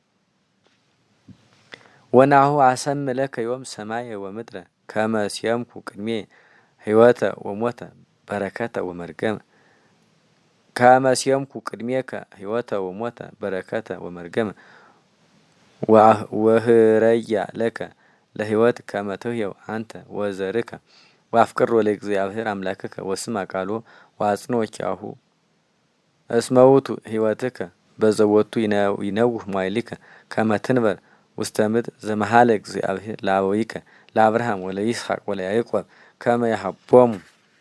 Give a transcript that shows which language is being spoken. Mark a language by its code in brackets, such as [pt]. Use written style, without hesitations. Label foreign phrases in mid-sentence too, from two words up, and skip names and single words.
[gez] ወናሁ አሰም ለከ ዮም ሰማየ ወምድረ ከመ ሲየምኩ ቅድሜ ሕይወተ ወሞተ በረከተ ወመርገመ ከመ ሲየምኩ ቅድሜከ ሕይወተ ወሞተ በረከተ ወመርገመ ወህረያ ለከ ለሕይወት ከመ ትሕየው አንተ ወዘርከ ወአፍቅሮ ለእግዚአብሔር አምላክከ ወስማ ቃሎ ወአጽንዖ ኪያሁ እስመ ውእቱ ሕይወትከ በዘቦቱ ይነውህ መዋዕሊከ ከመ ትንበር ውስተ ምድር ዘመሃለ እግዚአብሔር ለአበዊከ ለአብርሃም ወለይስሐቅ ወለያዕቆብ ከመ ይሃቦሙ